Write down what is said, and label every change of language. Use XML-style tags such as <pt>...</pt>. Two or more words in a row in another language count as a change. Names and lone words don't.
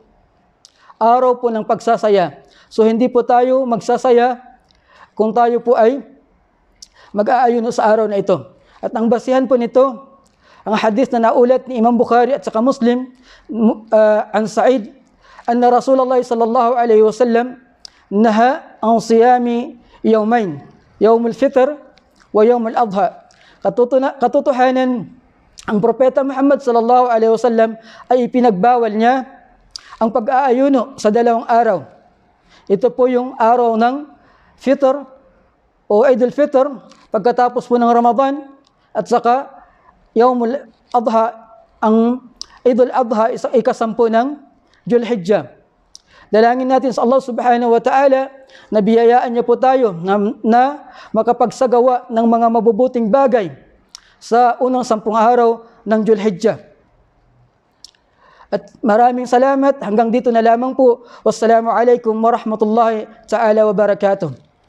<tl>Araw po ng pagsasaya. So hindi po tayo magsasaya kung tayo po ay mag-aayuno sa araw na ito. At ang basihan po nito, ang hadith na naulat ni Imam Bukhari at saka Muslim,</tl> <ar>عن سعيد أن رسول الله صلى الله عليه وسلم نهى عن صيام يومين يوم الفطر ويوم الأضحى.</ar> <tl>Katotohanan, ang Propeta Muhammad</tl> <ar>صلى الله عليه وسلم</ar> <tl>ay ipinagbawal niya ang pag-aayuno sa 2 araw. Ito po yung araw ng Fitr o Eid al-Fitr, pagkatapos po ng Ramadan, at saka Yawmul Adha, ang Eid al-Adha, ika-10 ng Dhul-Hijjah. Dalangin natin sa Allah</tl> <ar>سبحانه وتعالى</ar> <tl>na biyayaan niya po tayo na makapagsagawa ng mga mabubuting bagay sa unang 10 araw ng Dhul-Hijjah. At maraming salamat. Hanggang dito na lamang po.</tl> <ar>والسلام عليكم ورحمة الله تعالى وبركاته.</ar>